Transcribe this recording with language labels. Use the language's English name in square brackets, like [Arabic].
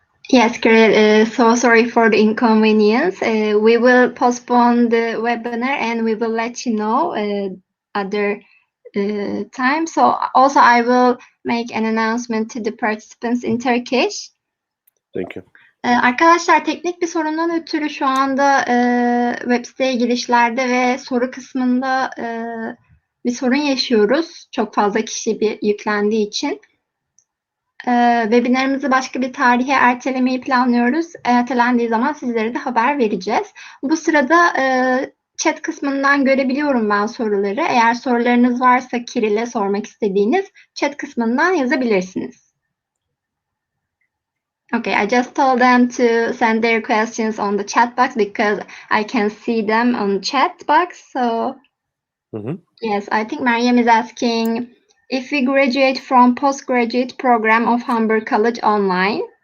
[English] Yes, Kirill, so sorry for the inconvenience. We will postpone the webinar and we will let you know other time. So also I will make an announcement to the participants in Turkish. Thank you. [Turkish] Arkadaşlar, teknik bir sorundan ötürü şu anda web siteye girişlerde ve soru kısmında bir sorun yaşıyoruz. Çok fazla kişi yüklendiği için. Webinarımızı başka bir tarihe ertelemeyi planlıyoruz. Ertelendiği zaman sizlere de haber vereceğiz. Bu sırada chat kısmından görebiliyorum ben soruları. Eğer sorularınız varsa Kirill'e sormak istediğiniz chat kısmından yazabilirsiniz. [English] Okay, I just told them to send their questions on the chat box because I can see them on chat box. So yes, I think Mariam is asking if we graduate from postgraduate program of Humber College online.